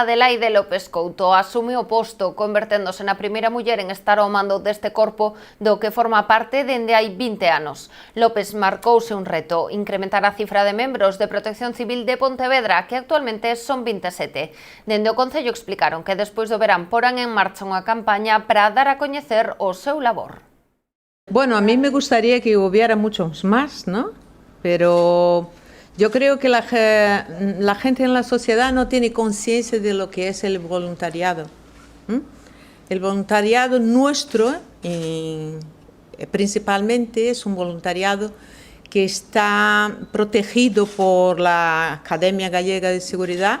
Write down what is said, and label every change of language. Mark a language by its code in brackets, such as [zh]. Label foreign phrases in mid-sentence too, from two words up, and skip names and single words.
[gl] Adelaide López Couto asume o posto, converténdose na primeira muller en estar ao mando deste corpo do que forma parte dende hai 20 anos. López marcouse un reto, incrementar a cifra de membros de Protección Civil de Pontevedra, que actualmente son 27. Dende o Concello explicaron que despois do verán porán en marcha unha campaña para dar a coñecer o seu labor. [es] Bueno, a mí me gustaría que hubiera muchos más, ¿no? Pero yo creo que la gente en la sociedad no tiene conciencia de lo que es el voluntariado. El voluntariado nuestro, principalmente, es un voluntariado que está protegido por la Academia Gallega de Seguridad.